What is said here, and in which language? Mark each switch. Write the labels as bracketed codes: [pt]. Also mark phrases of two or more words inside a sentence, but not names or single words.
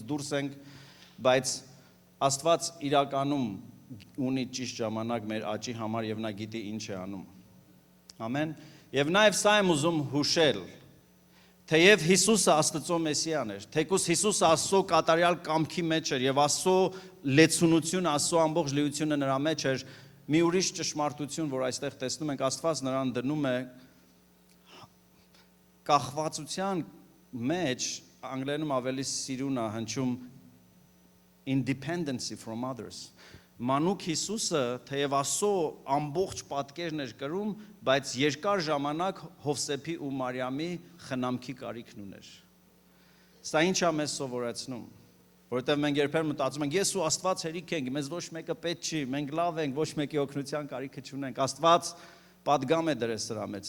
[hy] դուրս ենք, բայց Աստված իրականում ունի ճիշտ ժամանակ մեր աճի համար եւ նա գիտի ինչ է անում։ Ամեն։ Եվ նաև սա եմ ուզում հուշել, թեև Հիսուսը Աստծո Մեսիան էր, թեկուզ Հիսուսը Աստծո կատարյալ կամքի մեջ էր եւ Աստծո լեցունությունը, Աստծո ամբողջ լիությունը նրա մեջ էր, մի ուրիշ ճշմարտություն, որ այստեղ տեսնում ենք, Աստված նրան դնում է կախվածության մեջ, անգլերենում ավելի սիրուն է հնչում [en] independence from others։ [hy] Մանուկ Հիսուսը, թեև Աստծո ամբողջ պատկերն էր կրում, բայց երկար ժամանակ Հովսեփի ու Մարիամի խնամքի կարիքն ուներ։ Սա ինչ է մեզ սովորեցնում, որովհետև մենք երբեմն մտածում ենք, ես ու Աստված հերիք ենք, մեզ ոչ մեկը պետք չի, մենք լավ ենք, ոչ մեկի օգնության կարիքը չունենք։ Աստված պատգամ է դրել սրա մեջ,